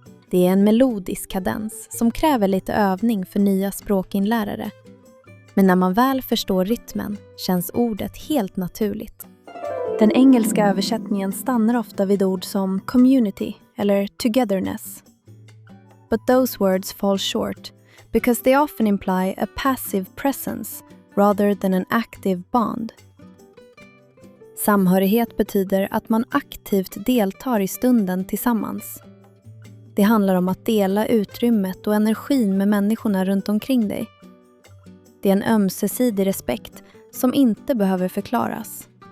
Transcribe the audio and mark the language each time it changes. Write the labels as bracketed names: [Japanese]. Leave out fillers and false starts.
[Swedish] Det är en melodisk kadens som kräver lite övning för nya språkinlärare. Men när man väl förstår rytmen känns ordet helt naturligt. Den engelska översättningen stannar ofta vid ord som community eller togetherness. [English] But those words fall short because they often imply a passive presence rather than an active bond. [Swedish] Samhörighet betyder att man aktivt deltar i stunden tillsammans. Det handlar om att dela utrymmet och energin med människorna runt omkring dig. Det är en ömsesidig respekt som inte behöver förklaras.